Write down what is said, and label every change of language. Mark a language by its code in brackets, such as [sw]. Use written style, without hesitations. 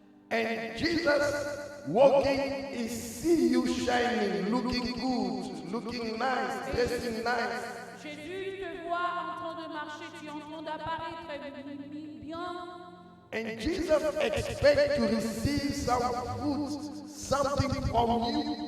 [en] And Jesus walking, he see you shining, looking good, looking nice, dressing nice. [fr] Jésus te voit en train de marcher, tu es en train d'apparaître bien. [en] And Jesus expect to receive some fruit, something from you.